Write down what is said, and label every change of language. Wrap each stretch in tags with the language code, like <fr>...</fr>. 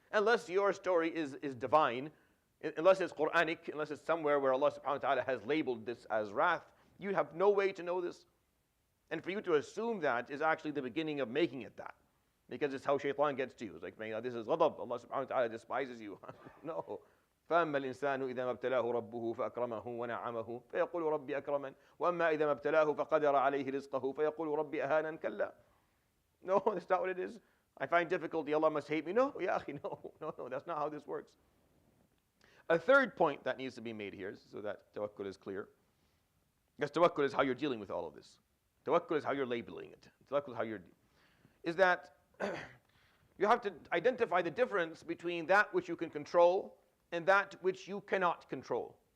<en>Unless your story is divine, unless it's Quranic, unless it's somewhere where Allah subhanahu wa ta'ala has labeled this as wrath, you have no way to know this. And for you to assume that is actually the beginning of making it that. Because it's how shaitan gets to you. It's like, man, this is ghadab. Allah subhanahu wa ta'ala despises you. No.</en> <ar>فأما الإنسان إذا ما ابتلاه ربه فأكرمه ونعمه فيقول ربي أكرمن وأما إذا ما ابتلاه فقدر عليه رزقه فيقول ربي أهانن كلا.</ar> <en>No, that's not what it is. I find difficulty, Allah must hate me. No, ya akhi, no, that's not how this works. A third point that needs to be made here, so that tawakkul is clear. Because tawakkul is how you're dealing with all of this. Tawakkul is how you're labeling it. Tawakkul is how is that you have to identify the difference between that which you can control and that which you cannot control.</en>